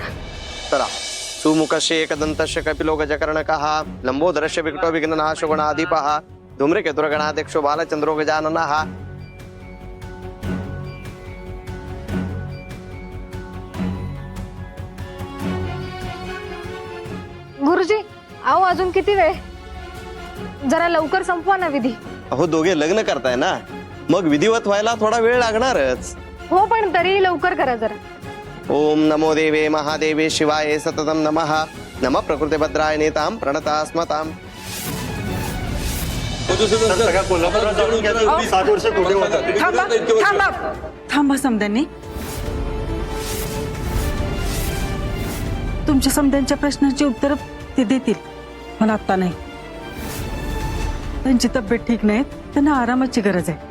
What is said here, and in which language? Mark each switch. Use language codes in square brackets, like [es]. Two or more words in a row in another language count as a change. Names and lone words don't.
[mr] चला. [sa] सुमुखस्य एकदन्तस्य कपिलो गजकर्णकः लंबोदरस्य विकटो विघ्ननाशो गणाधिपः धूम्रकेतुर्गणाध्यक्षो बालचंद्रो गजाननः. [mr] गुरुजी, अहो अजून किती वेळ? जरा लवकर संपवा ना विधी. अहो दोघे लग्न करताय ना, मग विधिवत व्हायला थोडा वेळ लागणारच. हो पण तरी लवकर करा जरा. [sa] ओम नमो देवे महादेवे शिवाय सततम नमः. नमः प्रकृते भद्राय नेताम प्रणतास्मताम. [mr] सगळ्या कोल्हापुरात जाणून घ्या तुम्ही 7 वर्ष कुठे होता. थांबा थांबा थांबा समद्यांनी. तुमच्या समद्यांच्या प्रश्नांची उत्तर ते देतील, पण आता नाही. त्यांची तब्येत ठीक नाही, त्यांना आरामाची गरज आहे.